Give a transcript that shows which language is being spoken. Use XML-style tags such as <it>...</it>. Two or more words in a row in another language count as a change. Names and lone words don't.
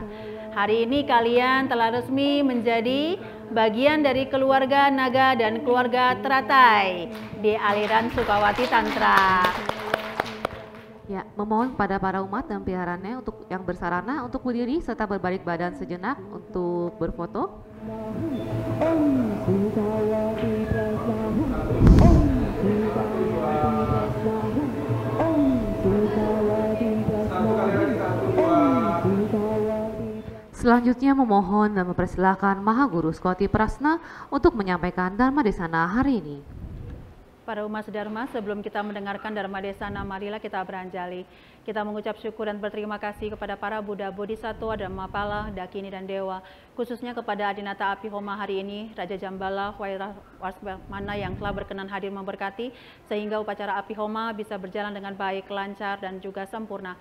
<id>Hari ini kalian telah resmi menjadi bagian dari keluarga naga dan keluarga teratai di aliran Sukawati Tantra. Ya, memohon kepada para umat dan peliharannya untuk yang bersarana untuk berdiri serta berbalik badan sejenak untuk berfoto.</id> <sa>Om Sukawati Prasnahum, Om Sukawati Prasnahum, Om Sukawati Prasnahum, Om Sukawati.</sa> <id>Selanjutnya memohon dan mempersilahkan Maha Guru Skoti Prasna untuk menyampaikan Dharma Desana hari ini. Para umat sedharma, sebelum kita mendengarkan Dharma Desana, marilah kita beranjali. Kita mengucap syukur dan berterima kasih kepada para Buddha, Bodhisattva, Dharmapala, Dakini, dan Dewa, khususnya kepada Adinata Apihoma hari ini, Raja Jambala, Waisramana yang telah berkenan hadir memberkati, sehingga upacara Apihoma bisa berjalan dengan baik, lancar, dan juga sempurna.</id>